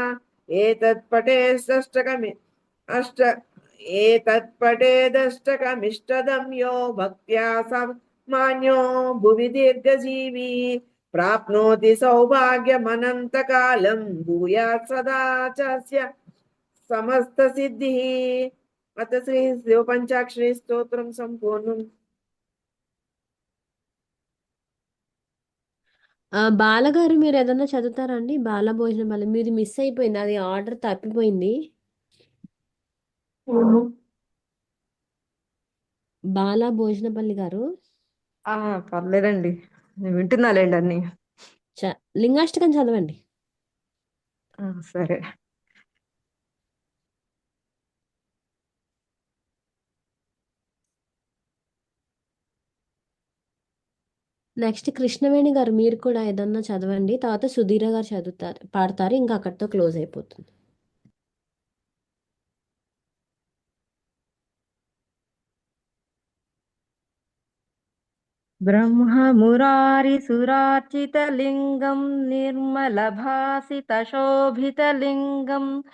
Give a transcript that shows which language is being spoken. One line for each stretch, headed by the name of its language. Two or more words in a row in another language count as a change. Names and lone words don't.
Sanskrit: एतत्पठेदष्टकमिष्टदं यो भक्त्या मान्यो भुवि दीर्घजीवी प्राप्नोति सौभाग्यमनन्तकालं भूयात् सदा च समस्तसिद्धिः अथ श्री शिवपञ्चाक्षरी स्तोत्रं सम्पूर्णम्
Telugu: బాలగారు మీరు ఏదన్నా చదువుతారా అండి? బాల భోజనం వల్ల మీది మిస్ అయిపోయింది, అది ఆర్డర్ తప్పిపోయింది. బాల భోజనపల్లి గారు పర్లేదండి, నేను వింటున్నాలేండి అన్ని. లింగాష్టకం చదవండి. సరే. నెక్స్ట్ కృష్ణవేణి గారు మీరు కూడా ఏదన్నా చదవండి, తర్వాత సుధీర గారు పాడతారు, ఇంకా అక్కడితో క్లోజ్ అయిపోతుంది.
Sanskrit: ब्रह्ममुरारिसुरार्चितलिङ्गं निर्मलभासितशोभितलिङ्गं